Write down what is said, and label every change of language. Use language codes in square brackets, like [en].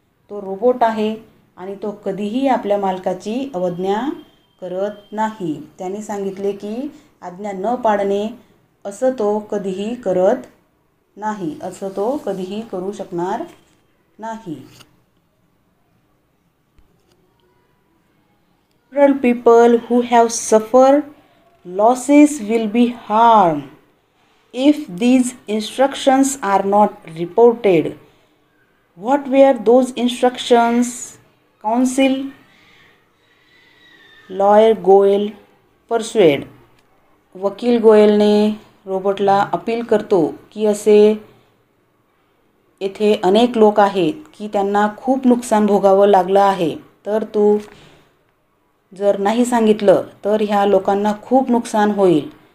[mr] तो रोबोट आहे आणि तो कधीही आपल्या मालकाची अवज्ञा करत नाही. त्याने सांगितले की आज्ञा न पाळणे असं तो कधीही करत नाही, असं तो कधीही करू शकणार नाही. [en] Several people who have suffered losses will be harmed if these instructions are not reported. What were those instructions? Counsel lawyer Goel persuade. [mr] वकील गोयलने रोबोटला अपील करतो की असे येथे अनेक लोक आहेत की त्यांना खूप नुकसान भोगावं लागलं आहे, तर तू जर नाही सांगितलं तर ह्या लोकांना खूप नुकसान होईल.